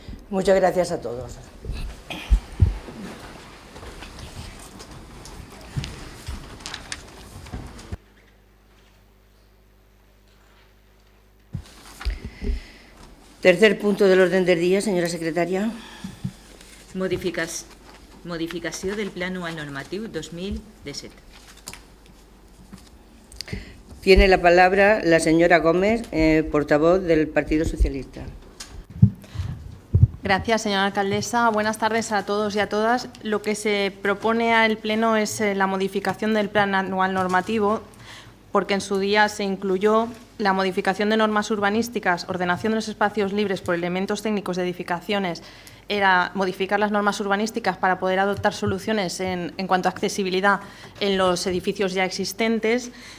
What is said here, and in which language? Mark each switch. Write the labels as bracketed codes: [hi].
[es] Muchas gracias a todos. Tercer punto del orden del día, señora secretaria. [ca] Modificació del Pla Anual Normatiu 2017. [es] Tiene la palabra la señora Gómez, portavoz del Partido Socialista. Gracias, señora alcaldesa. Buenas tardes a todos y a todas. Lo que se propone al Pleno es la modificación del Plan Anual Normativo, porque en su día se incluyó la modificación de normas urbanísticas, ordenación de los espacios libres por elementos técnicos de edificaciones, era modificar las normas urbanísticas para poder adoptar soluciones en cuanto a accesibilidad en los edificios ya existentes.